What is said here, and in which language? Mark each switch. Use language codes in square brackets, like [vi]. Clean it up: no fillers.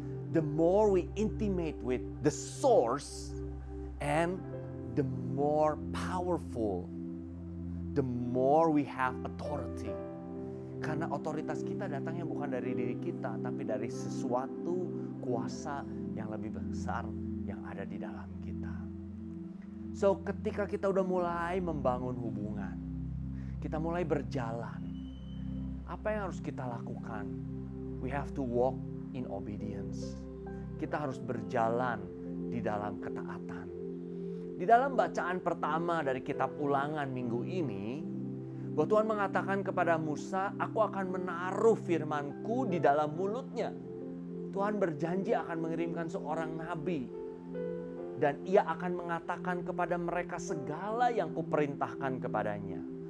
[en] The more we intimate with the source, and the more powerful, the more we have authority. [id] Karena otoritas kita datangnya bukan dari diri kita, tapi dari sesuatu kuasa yang lebih besar yang ada di dalam kita. So, ketika kita udah mulai membangun hubungan, kita mulai berjalan, apa yang harus kita lakukan? [en] We have to walk in obedience. [id] Kita harus berjalan di dalam ketaatan. Di dalam bacaan pertama dari kitab Ulangan minggu ini, bahwa Tuhan mengatakan kepada Musa, aku akan menaruh firman-Ku di dalam mulutnya. Tuhan berjanji akan mengirimkan seorang nabi. Dan ia akan mengatakan kepada mereka segala yang Kuperintahkan kepadanya.